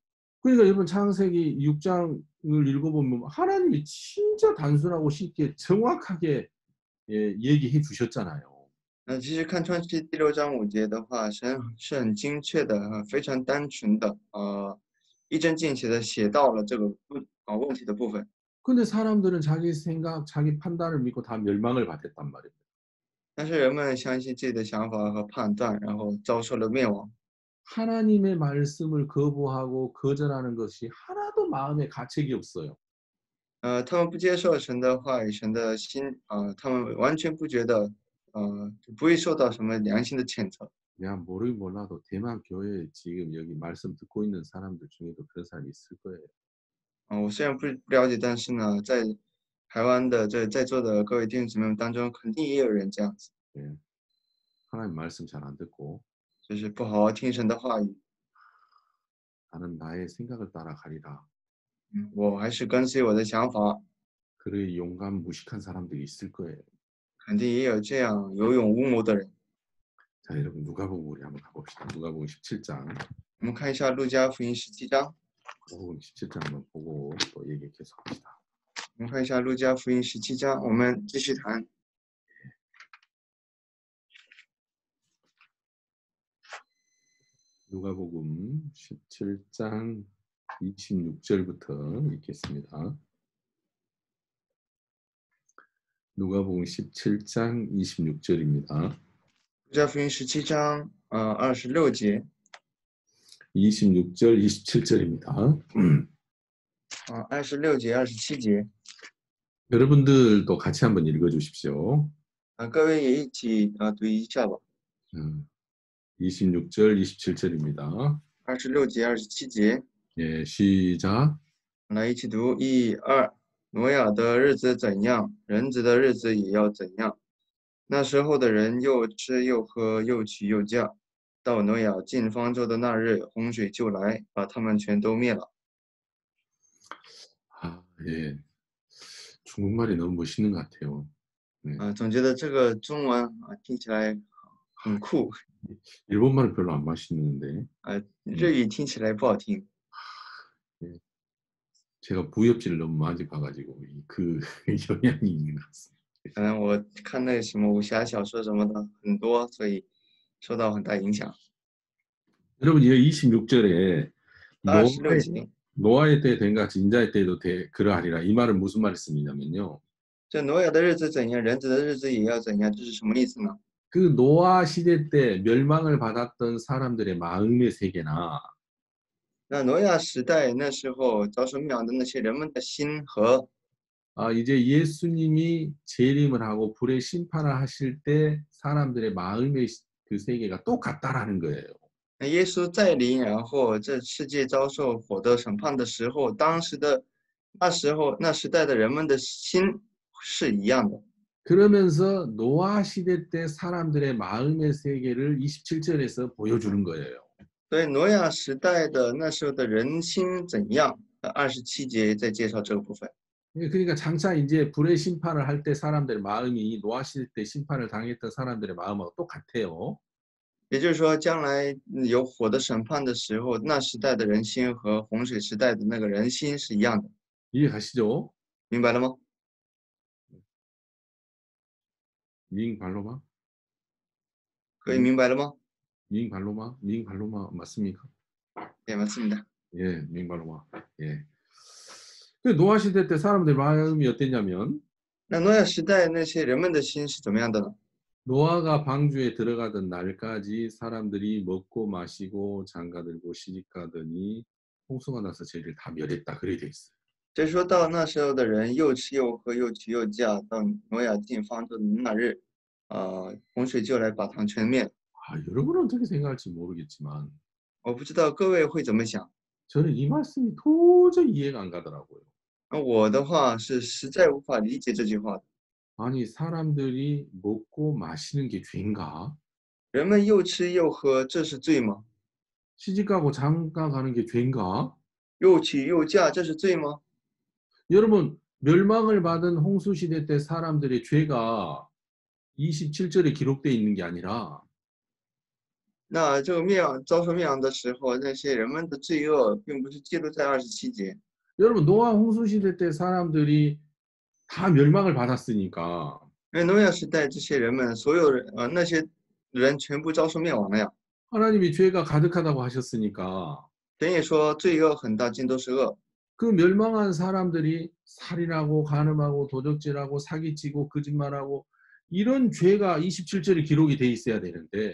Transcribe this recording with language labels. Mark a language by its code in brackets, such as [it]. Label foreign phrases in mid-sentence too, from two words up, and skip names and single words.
[ko] 그러니까 여러분 창세기 6장을 읽어보면 하나님이 진짜 단순하고 쉽게 정확하게 얘기해 주셨잖아요. [zh] 那其实看创世纪第6章5节的话，神是很精确的，非常单纯的，一针见血的写到了这个问题的部分。 [ko] 근데 사람들은 자기 생각, 자기 판단을 믿고 다 멸망을 받았단 말이에요. [zh] 但是人们相信自己的想法和判断，然后遭受了灭亡。 [ko] 하나님의 말씀을 거부하고 거절하는 것이 하나도 마음에 가책이 없어요. [zh] 他们不接受神的话语，神的心，他们完全不觉得，不会受到什么良心的谴责。 [ko] 내가 모르긴 몰라도 대만 교회에 지금 여기 말씀 듣고 있는 사람들 중에도 그런 사람이 있을 거예요. [zh] 我虽然不了解，但是呢，在台湾的在座的各位弟兄姊妹们当中，肯定也有人这样子， [ko] 예. 하나님 말씀 잘 안 듣고 [zh] 就是不好好听神的话语。 [ko] 나는 나의 생각을 따라가리라. [zh] 我还是跟随我的想法， [ko] 그의 용감 무식한 사람들이 있을 거예요. [zh] 肯定也有这样有勇无谋的人。 [ko] 자, 여러분 누가복음 우리 한번 가봅시다. 누가복음 17장. [zh] 我们看一下路加福音17章， [ko] 누가복음 17장 한번 보고 또 얘기 계속합시다. [zh] 我们看一下路加福音17章，我们继续谈。 [ko] 누가복음 17장 26절부터 읽겠습니다. 누가복음 17장 26절입니다. [zh] 路加福音17章26节 [ko] 26절, 27절입니다. [zh] 26节、27节 [ko] 여러분들도 같이 한번 읽어주십시오. [zh] 各位也一起读一下吧。 [ko] 26절, 27절입니다. [zh] 26节、27节 [ko] 예, 시작. [zh] 来一起读1、2。挪亚的日子怎样，人子的日子也要怎样。那时候的人又吃又喝，又娶又嫁。到挪亚进方舟的那日，洪水就来，把他们全都灭了。 [ko] 아, 예. 중국말이 너무 멋있는 것 같아요. 네. [zh] 总觉得这个中文听起来很酷， [ko] 일본말은 별로 안 맛있는데. [zh] 日语听起来不好听。 [ko] 예. 제가 부엽지를 너무 많이 봐가지고 그 영향이 있는 것 같습니다. [zh] 可能我看那什么武侠小说什么的很多，所以受到很大影响。 [ko] 여러분, 이 26절에 [zh] 26节， [ko] 노아의 때 된같이 인자의 때도 그러하리라. 이 말은 무슨 말씀이냐면요. [zh] 这挪亚的日子怎样，人子的日子也要怎样，这是什么意思呢？ [ko] 그 노아 시대 때 멸망을 받았던 사람들의 마음의 세계나 [zh] 那挪亚时代那时候遭受灭亡的那些人们的心和 [ko] 이제 예수님이 재림을 하고 불의 심판을 하실 때 사람들의 마음의 그 세계가 똑같다라는 거예요. [zh] 那耶稣再临，然后这世界遭受火的审判的时候，那时代的人们的心是一样的。 [ko] 그러면서 노아 시대 때 사람들의 마음의 세계를 27절에서 보여주는 거예요. [zh] 所以挪亚时代的那时候的人心怎样？27节在介绍这个部分。 [ko] 그러니까 장차 이제 불의 심판을 할 때 사람들의 마음이 노아 시대 때 심판을 당했던 사람들의 마음하고 똑같아요. [zh] 也就是说，将来有火的审判的时候，那时代的人心和洪水时代的那个人心是一样的， [ko] 이해가시죠? [zh] 明白了吗？明白了吗? 可以明白了吗？明白了吗？明白了吗 맞습니까? [ko] 네, 맞습니다. 예, [zh] 明白了吗. [ko] 예. 그 노아 시대 때 사람들의 마음이 어땠냐면 [zh] 那挪亚时代那些人们的心是怎么样的呢？ [ko] 노아가 방주에 들어가던 날까지 사람들이 먹고 마시고 장가들고 시집가더니 홍수가 나서 죄를 다 멸했다. 그래 돼 있어요. [zh] 就是说到那时候的人又吃又喝，又娶又嫁，到挪亚进方舟的那日，洪水就来把他们全灭了。 [ko] 여러분은 어떻게 생각할지 모르겠지만 [zh] 我不知道各位会怎么想。 [ko] 저는 이 말씀이 도저히 이해가 안 가더라고요. [zh] 那我的话是实在无法理解这句话的。 [ko] 아니 사람들이 먹고 마시는 게 죄인가? [zh] 人们又吃又喝，这是罪吗？ [ko] 시집가고 장가가는 게 죄인가? [zh] 又娶又嫁，这是罪吗？ [ko] 여러분 멸망을 받은 홍수 시대 때 사람들의 죄가 27절에 기록되어 있는 게 아니라 [zh] 那这个遭受灭亡的时候，那些人们的罪恶，并不是记录在27节。 [ko] 여러분 노아 홍수 시대 때 사람들이 다 멸망을 받았으니까 [zh] 因为挪亚时代这些人们，所有人那些人全部遭受灭亡了呀。 [ko] 하나님이 죄가 가득하다고 하셨으니까 [zh] 神也说罪恶很大，尽都是恶。 [ko] 그 멸망한 사람들이 살인하고 간음하고 도적질하고 사기치고 거짓말하고 이런 죄가 27절에 기록이 돼 있어야 되는데